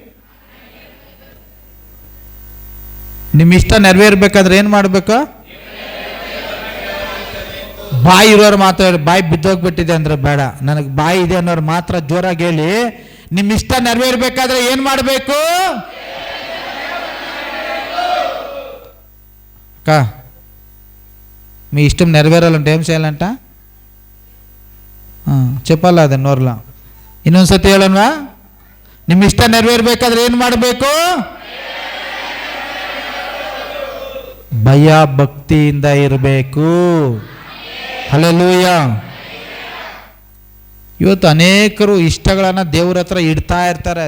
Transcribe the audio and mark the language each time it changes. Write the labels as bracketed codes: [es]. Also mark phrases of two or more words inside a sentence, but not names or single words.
[kn] ನಿಮ್ಮ ಇಷ್ಟ ನೆರವೇರ್ಬೇಕಾದ್ರೆ ಏನ್ ಮಾಡ್ಬೇಕು? ಬಾಯಿ ಇರೋರು ಮಾತ್ರ. ಬಾಯಿ ಬಿದ್ದೋಗ್ಬಿಟ್ಟಿದೆ ಅಂದ್ರೆ ಬೇಡ, ನನಗೆ ಬಾಯಿ ಇದೆ ಅನ್ನೋರು ಮಾತ್ರ ಜೋರಾಗಿ ಹೇಳಿ. ನಿಮ್ಮ ಇಷ್ಟ ನೆರವೇರ್ಬೇಕಾದ್ರೆ ಏನ್ ಮಾಡಬೇಕು? ಅಕ್ಕ, [te] మీ ఇష్టం నెరవేరాలంటే ఏం చేయాలంట? చెప్పాలా? [kn] ಅದ ನೋರ್ಲ ಇನ್ನೊಂದ್ಸತಿ ಹೇಳೋಣವಾ? ನಿಮ್ಮ ಇಷ್ಟ ನೆರವೇರ್ಬೇಕಾದ್ರೆ ಏನ್ ಮಾಡಬೇಕು? ಭಯ ಭಕ್ತಿಯಿಂದ ಇರಬೇಕು. ಹಲ್ಲೆಲೂಯಾ. ಇವತ್ತು ಅನೇಕರು ಇಷ್ಟಗಳನ್ನು ದೇವ್ರ ಹತ್ರ ಇಡ್ತಾ ಇರ್ತಾರೆ.